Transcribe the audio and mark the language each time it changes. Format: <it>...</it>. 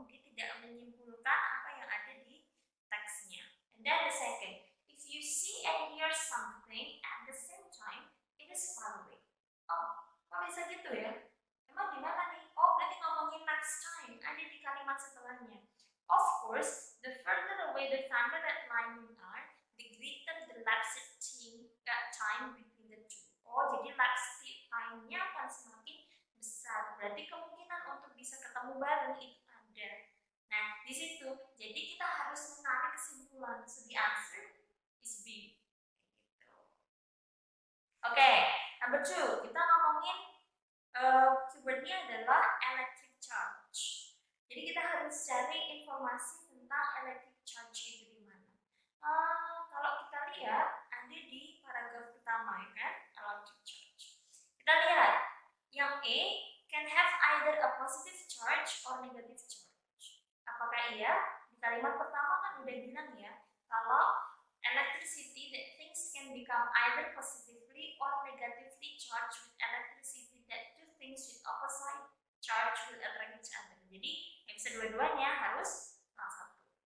<id>Dia tidak menyimpulkan apa yang ada di teksnya.</id> <en>And then the second, if you see and hear something at the same time, it is far away.</en> <id>Oh, kok bisa gitu ya? Emang gimana nih? Oh, berarti ngomongin</id> <en>next time.</en> <id>Ada di kalimat setelahnya.</id> <en>Of course, the further away the thunder and lightning are, the greater the lapse time between the two.</en> <id>Oh, jadi lapse time-nya akan semakin besar. Berarti kemungkinan untuk bisa ketemu bareng itu ada. Nah, di situ, jadi kita harus menarik kesimpulan.</id> <en>So the answer is B.</en> <id>Gitu. Oke, number 2, kita ngomongin keywordnya adalah electric charge. Jadi kita harus cari informasi tentang electric charge itu di mana. Kalau kita lihat ada di paragraf pertama ya kan, electric charge. Kita lihat yang</id> <en>A can have either a positive charge or negative charge.</en> <id>Apakah iya? Di kalimat pertama kan udah bilang ya, kalau</id> <en>electricity that things can become either positively or negatively charged with electricity, that two things with opposite charge will attract each other.</en> <id>Jadi yang bisa dua-duanya harus salah satu.</id>